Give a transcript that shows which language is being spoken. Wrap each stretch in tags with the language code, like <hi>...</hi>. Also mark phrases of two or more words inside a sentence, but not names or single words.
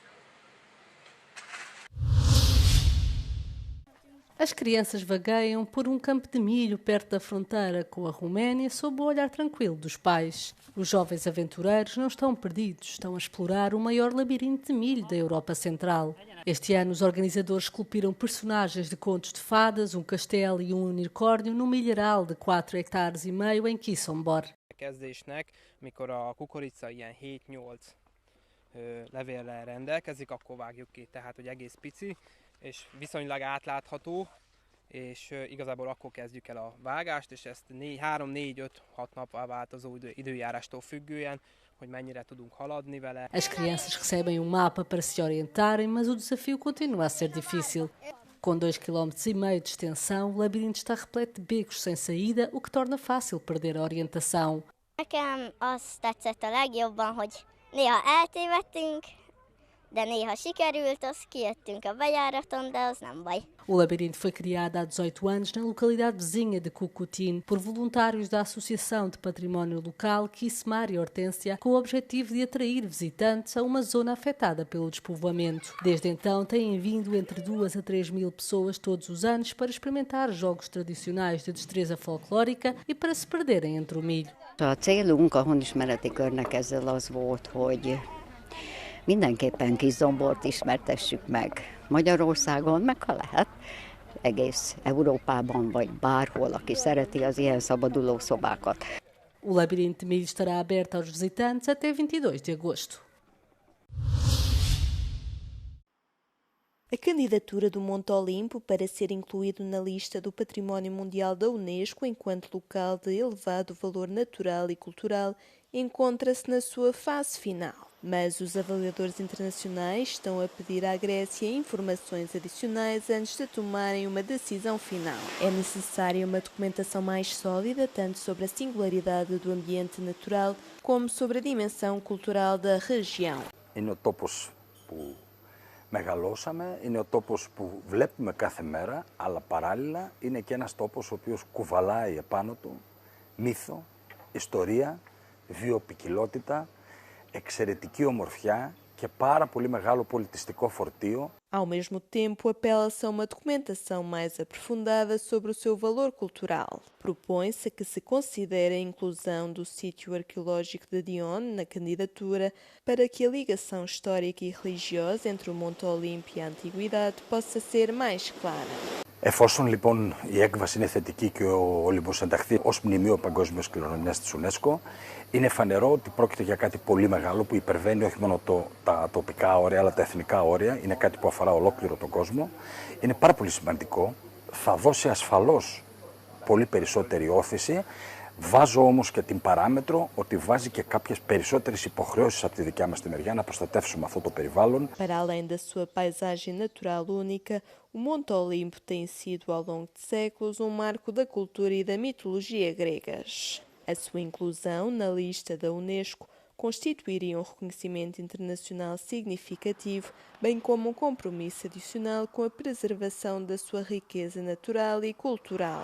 <pt>As crianças vagueiam por um campo de milho perto da fronteira com a Roménia sob o olhar tranquilo dos pais. Os jovens aventureiros não estão perdidos, estão a explorar o maior labirinto de milho da Europa Central. Este ano os organizadores esculpiram personagens de contos de fadas, um castelo e um unicórnio num milharal de 4,5 hectares em Kisombor.</pt> <hu>Kezdésnek, mikor a kukorica ilyen 7-8 levéllel rendelkezik, akkor vágjuk ki, tehát hogy egész pici, és viszonylag átlátható, és igazából akkor kezdjük el a vágást, és ezt 3-4-5-6 napra változó időjárástól függően, hogy mennyire tudunk haladni vele.</hu> <pt>As crianças recebem um mapa para se orientarem, mas o desafio continua a ser difícil. Com 2,5 km de extensão, o labirinto está repleto de becos sem saída, o que torna fácil perder a orientação.</pt> <hu>Nekem az tetszett a legjobban, hogy néha eltévedtünk, de néha sikerült, az kijöttünk a bejáraton, de az nem baj.</hu> <pt>O labirinto foi criado há 18 anos na localidade vizinha de Cucutín por voluntários da Associação de Património Local Kismar e Hortência, com o objetivo de atrair visitantes a uma zona afetada pelo despovoamento. Desde então têm vindo entre 2 a 3 mil pessoas todos os anos para experimentar jogos tradicionais de destreza folclórica e para se perderem entre o milho.</pt> <hu>A célunk a honismereti körnek ezzel az volt, hogy mindenképpen Kisombort ismertessük meg Magyarországon, meg ha lehet, egész Európában, vagy bárhol, aki szereti az ilyen szabaduló szobákat.</hu> <pt>O labirinto de milho estará aberto aos visitantes até 22 de agosto. A candidatura do Monte Olimpo para ser incluído na lista do Património Mundial da Unesco enquanto local de elevado valor natural e cultural encontra-se na sua fase final. Mas os avaliadores internacionais estão a pedir à Grécia informações adicionais antes de tomarem uma decisão final. É necessária uma documentação mais sólida, tanto sobre a singularidade do ambiente natural, como sobre a dimensão cultural da região.</pt> <el>Είναι ο τόπος που μεγαλώσαμε, είναι ο τόπος που βλέπουμε κάθε μέρα, αλλά παράλληλα είναι και ένας τόπος ο οποίος κουβαλάει επάνω του μύθο, ιστορία, βιοποικιλότητα, εξαιρετική ομορφιά και πάρα πολύ μεγάλο πολιτιστικό φορτίο.</el> <pt>Ao mesmo tempo, apela-se a uma documentação mais aprofundada sobre o seu valor cultural. Propõe-se que se considere a inclusão do sítio arqueológico de Dione na candidatura para que a ligação histórica e religiosa entre o Monte Olimpo e a Antiguidade possa ser mais clara.</pt> <el>Εφόσον λοιπόν η έκβαση είναι θετική και ο Όλυμπος ενταχθεί ως μνημείο παγκόσμιας κληρονομιάς της UNESCO, είναι φανερό ότι πρόκειται για κάτι πολύ μεγάλο που υπερβαίνει όχι μόνο τα τοπικά όρια αλλά τα εθνικά όρια. Είναι κάτι που αφορά ολόκληρο τον κόσμο. Είναι πάρα πολύ σημαντικό. Θα δώσει ασφαλώς πολύ περισσότερη όθηση. Βάζω όμως και την παράμετρο ότι βάζει και κάποιες περισσότερες υποχρεώσεις από τη δικιά μας τη μεριά να προστατεύσουμε αυτό το περιβάλλον.</el> <pt>Para além da sua paisagem natural única, o Monte Olimpo tem sido ao longo de séculos um marco da cultura e da mitologia gregas. A sua inclusão na lista da UNESCO constituiria um reconhecimento internacional significativo, bem como um compromisso adicional com a preservação da sua riqueza natural e cultural.</pt>